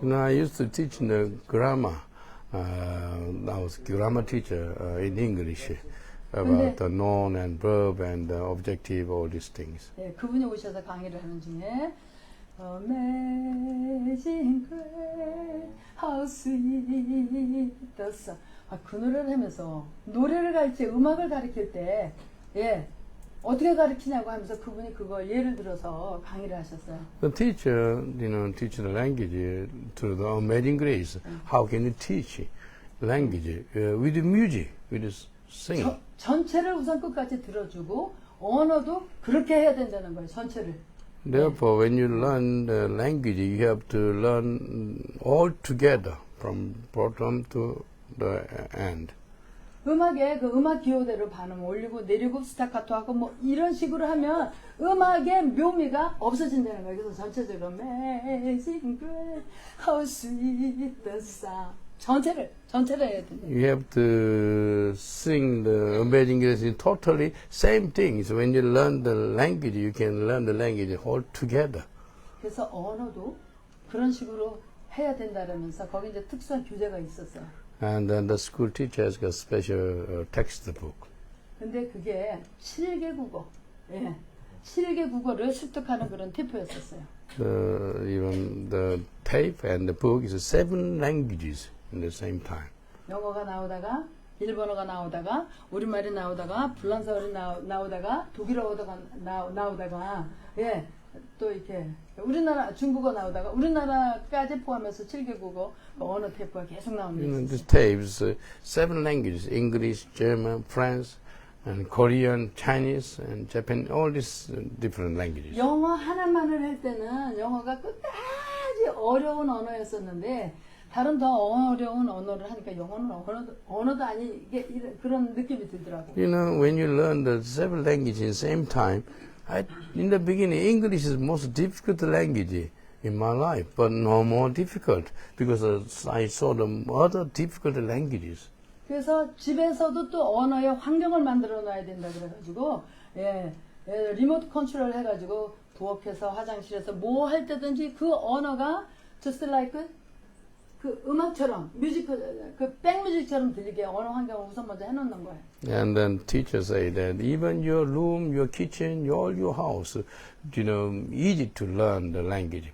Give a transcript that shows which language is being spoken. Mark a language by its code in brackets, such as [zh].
[en] I used to teach the grammar. I was a grammar teacher in English about the noun and verb and objective, all these things. [ko] 그분이 오셔서 강의를 하는 중에 [en] Amazing Grace, How Sweet the Sound. [ko] 그 노래를 하면서 노래를 가르칠 음악을 가르칠 때 어떻게 가르치냐고 하면서 그분이 그거 예를 들어서 강의를 하셨어요. [en] The teacher, teach the language to the amazing grace. How can you teach language with music, with singing? [ko] 전체를 우선 끝까지 들어주고 언어도 그렇게 해야 된다는 거예요. 전체를. [en] Therefore, when you learn the language, you have to learn all together from bottom to the end. [ko] 음악에 그 음악 기호대로 반음 올리고 내리고 스타카토하고 뭐 이런 식으로 하면 음악의 묘미가 없어진다는 거예요. 그래서 전체적으로 [en] Amazing Grace, How Sweet the Sound. [ko] 전체를 해야 된다. [en] You have to sing the amazing grace in totally same things. When you learn the language, you can learn the language all together. [ko] 그래서 언어도 그런 식으로 해야 된다라면서 거기 이제 특수한 교재가 있었어요. [en] And then the school teacher has got special textbook. [ko] 근데 그게 7개 국어, 7개 국어를 습득하는 그런 티표였었어요. [en] Even the tape and the book is 7 languages in the same time. [ko] 영어가 나오다가 일본어가 나오다가 우리말이 나오다가 불란서어가 나오다가 독일어가 나오다가 또 이렇게 우리나라 중국어 나오다가 우리나라까지 포함해서 7개 국어 언어 테이프가 계속 나오는 게 [en] This [ko] 있었어요. [en] tape is 7 languages: English, German, French, and Korean, Chinese, and Japan. All these different languages. [ko] 영어 하나만을 할 때는 영어가 끝까지 어려운 언어였었는데 다른 더 어려운 언어를 하니까 영어는 언어도 아니 이게 그런 느낌이 들더라고. [en] When you learn the 7 languages in the same time, in the beginning, English is the most difficult language in my life, but no more difficult because I saw the other difficult languages. [ko] 그래서 집에서도 또 언어의 환경을 만들어 놔야 된다 그래가지고 리모트 컨트롤 해가지고 부엌에서 화장실에서 뭐 할 때든지 그 언어가 [en] just like [ko] 그 음악처럼 그 백뮤직처럼 들리게 언어 환경을 우선 먼저 해놓는 거예요. [en] And then teachers say that even your room, your kitchen, all your house, easy to learn the language.